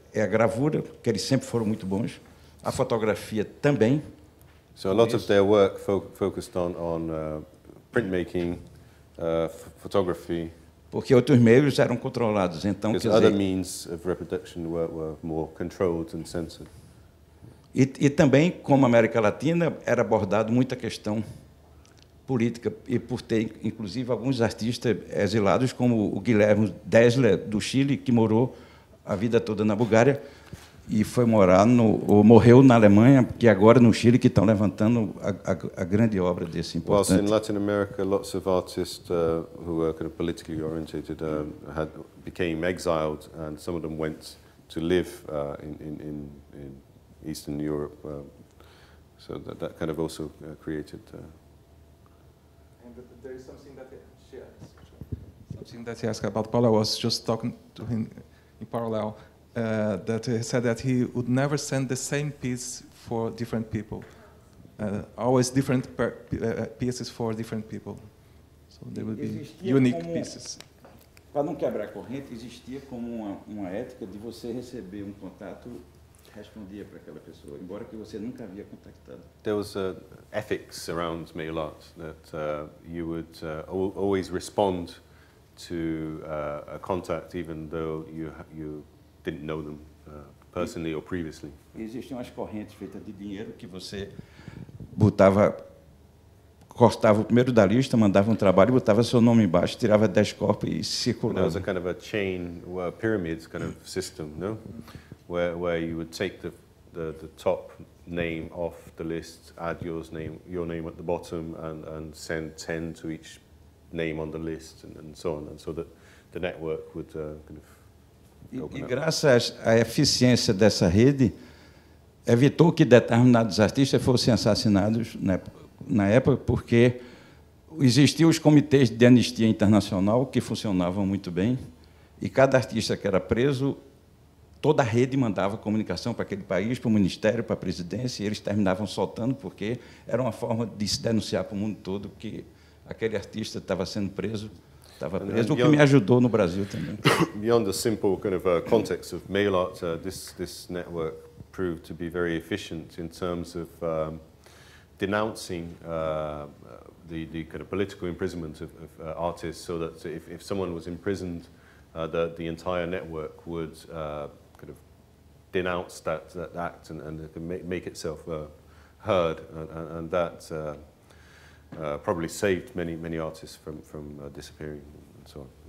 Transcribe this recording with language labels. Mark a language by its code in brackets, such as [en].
[pt] É a gravura, que eles sempre foram muito bons, a fotografia também. [en] So a lot of their work focused on printmaking, photography. [pt] Porque outros meios eram controlados, então [en] because other means of reproduction were more controlled and censored. [pt] E também, como a América Latina, era abordado muita questão política, e por ter, inclusive, alguns artistas exilados, como o Guilherme Dessler, do Chile, que morou a vida toda na Bulgária e foi morreu na Alemanha, que agora no Chile, que estão levantando a grande obra desse importante. [en] Whilst in Latin America, lots of artists who were kind of politically orientated became exiled, and some of them went to live in Eastern Europe. So that kind of also created. And there is something that she asked. thing that he asked about Paulo, I was just talking to him in parallel, that he said that he would never send the same piece for different people. Always different pieces for different people. So there would be unique pieces. [pt] Para não quebrar a corrente, existia como uma ética de você receber um contato, respondia para aquela pessoa, embora que você nunca havia contactado. [en] There was ethics around mail art that you would always respond to a contact even though you didn't know them personally or previously. [pt] Existiam as correntes feitas de dinheiro que você cortava o primeiro da lista, mandava um trabalho, botava seu nome embaixo, tirava 10 corpos e circulava. [en] There was a kind of a chain, pyramid kind of system, no? Where you would take the top name off the list, add your name at the bottom, and send 10 to each name on the list, and so on, and so that the network would kind of open [pt] E [en] up. [pt] graças à eficiência dessa rede, evitou que determinados artistas fossem assassinados na época, porque existiam os comitês de anistia internacional que funcionavam muito bem, e cada artista que era preso, toda a rede mandava comunicação para aquele país, para o ministério, para a presidência, e eles terminavam soltando, porque era uma forma de se denunciar para o mundo todo que aquele artista estava sendo preso, o que me ajudou no Brasil também. [en] Beyond the simple kind of context of mail art, this network proved to be very efficient in terms of denouncing the kind of political imprisonment of artists, so that if someone was imprisoned, the entire network would kind of denounce that act and make itself heard, and that probably saved many artists from disappearing and so on.